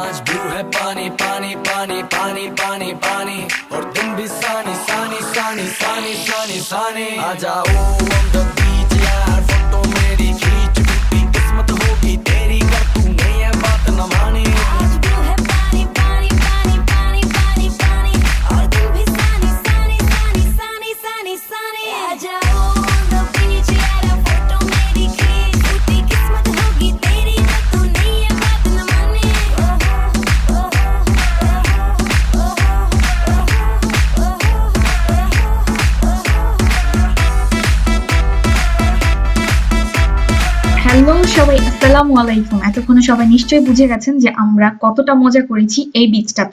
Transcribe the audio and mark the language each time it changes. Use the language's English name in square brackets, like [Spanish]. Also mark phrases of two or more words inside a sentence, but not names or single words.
[Hindi] व्यू है पानी पानी पानी पानी पानी पानी और तुम भी सानी सानी सानी सानी सानी सानी आ जाओ [English] on the beach [Hindi] यार फोटो मेरी खींच टूटी किस्मत होगी तेरी कर तू नहीं है बात न मानी आज व्यू है पानी पानी पानी पानी पानी पानी और तुम भी सानी सानी सानी सानी सानी सानी आ जाओ [English] on the beach [Hindi] यार फोटो मेरी खींच टूटी किस्मत होगी तेरी कर तू नहीं है बात न मानी [Bangla] হ্যালো সবাই, [Arabic] السلام عليكم. [Bangla] এতক্ষণে সবাই নিশ্চয়ই বুঝে গেছেন যে আমরা কতটা মজা করেছি এই বিচটাতে।